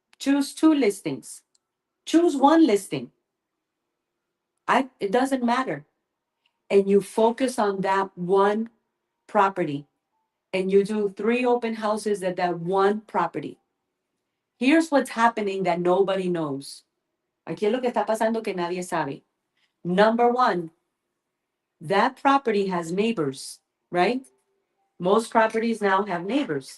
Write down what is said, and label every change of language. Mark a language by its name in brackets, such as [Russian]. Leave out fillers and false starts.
[English] Choose 2 listings. Choose 1 listing. It doesn't matter. And you focus on that one property. And you do 3 open houses at that one property. Here's what's happening that nobody knows. [Spanish] Aquí es lo que está pasando que nadie sabe. [English] Number one, that property has neighbors, right? Most properties now have neighbors.